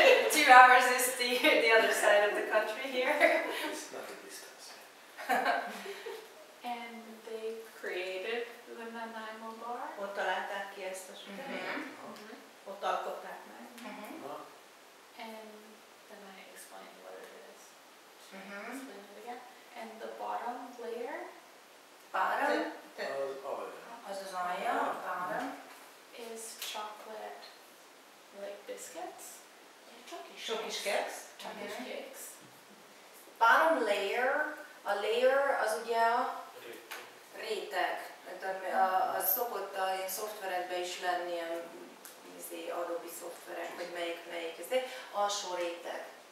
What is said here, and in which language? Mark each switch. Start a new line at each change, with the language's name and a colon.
English: 2 hours is the other side of the country here. It's not a distance. And they created the Nanaimo bar.
Hungarian: Ott találták ki ezt a süteményt. Ott alkották meg.
English: And then I explained what it is. Explain it again. And the bottom layer Bottom,
Hungarian: Az alja. az az alja, bottom.
English: is chocolate, like biscuits,
Hungarian: Sok is keksz.
English: chocolate cakes. Bottom layer, a layer
Hungarian: az ugye a réteg. Az szokott a ilyen szoftverekben is lenni, ilyen Adobe szoftverek, vagy melyik ez, alsó réteg.